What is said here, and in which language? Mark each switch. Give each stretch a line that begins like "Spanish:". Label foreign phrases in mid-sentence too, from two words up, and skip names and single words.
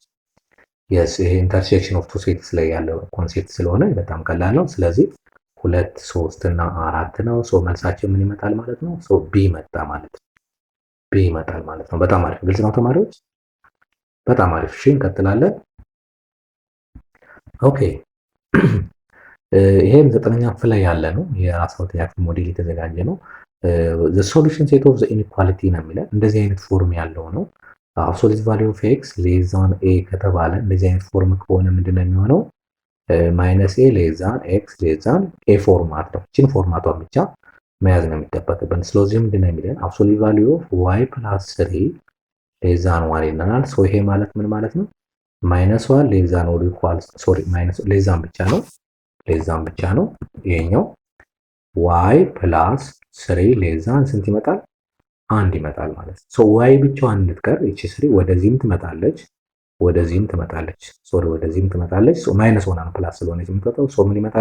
Amharic: የስ ይሄ
English: intersection of two sets
Amharic: ላይ ያለው ኮንሴፕት ስለሆነ በጣም ቀላል ነው። ስለዚህ 2 3 እና 4 ነው። መልሳችን ምን ይመጣል ማለት ነው? ቢ መጣ ማለት ነው። ቢ ይመጣል ማለት ነው። በጣም አሪፍ። ግልጽ ነው ተማሪዎች? በጣም አሪፍ። እሺ እንቀጥላለን። ኦኬ ይሄም 9ኛ ክፍል ላይ ያለ ነው። የ12ኛ ክፍል ሞዴል የተዘጋጀ ነው።
English: the solution set of the inequality
Amharic: ነው የሚለው እንደዚህ አይነት ፎርም ያለው ነው።
English: absolute value of x less than a
Amharic: ከተባለ እንደዚህ አይነት ፎርም ከሆነ ምንድነው የሚሆነው? ማይነስ
English: a less than x less than a
Amharic: ፎርማት ነው። እቺን ፎርማቷን ብቻ መያዝ ነው የሚጠበቅብን። ስለዚህ ምንድነው የሚለን
English: absolute value of y plus 3 less than 1
Amharic: ይለናል። ይሄ ማለት ምን ማለት ነው? ማይነስ 1
English: less than or equals
Amharic: ሶሪ ማይነስ
English: less than
Amharic: ብቻ ነው ሌዛን ብቻ ነው። ይሄኛው y ፕላስ 3 ሌዛን ስንት ይመጣል? 1 ይመጣል ማለት ነው። y ብቻዋን እንድትቀር እቺ 3 ወደዚህም ትመጣለች ወደዚህም ትመጣለች። ሶሪ ወደዚህም ትመጣለች።
English: minus one plus
Amharic: ስለሆነች የምትወጣው ምን ይመጣል?